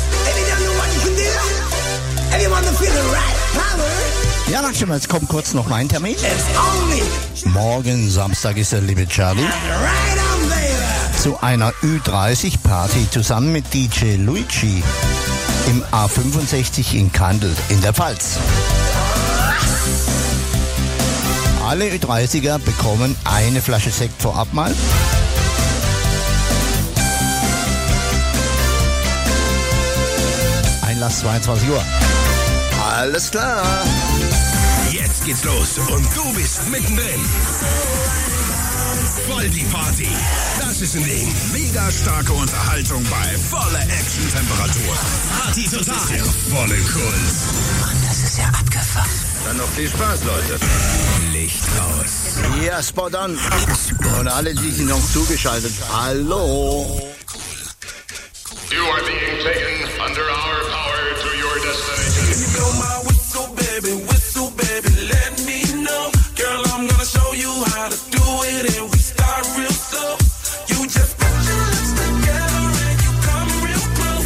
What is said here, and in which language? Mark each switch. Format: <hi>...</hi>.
<en>Everybody know what you can do? Everyone feel the right power?</en> <de>Ja, na schön, jetzt kommt kurz noch mein Termin.</de> <en>It's only...</en> <de>Morgen Samstag ist der liebe Charlie.</de> <en>Right on, baby.</en> <de>Zu einer Ü30-Party zusammen mit DJ Luigi im A65 in Kandel in der Pfalz. Alle Ü30er bekommen eine Flasche Sekt vorab mal. Einlass 22 Uhr. Alles klar. Jetzt geht's los und du bist mittendrin. Voll die Party. Das ist ein Ding. Mega starke Unterhaltung bei voller Action-Temperatur. Party total. Das ist ja voll im Kult. Mann, das ist ja abgefahren. Dann noch viel Spaß, Leute. Licht aus.</de> <en>Ja, spot on.</en> <de>Spot und alle, die sich noch zugeschaltet haben. Hallo.</de> <en>You are being taken under our power to your destination. You blow my whistle, baby, let me know. Girl, I'm gonna show you how to do it, and we start real slow. You just put your lips together and you come real close.</en>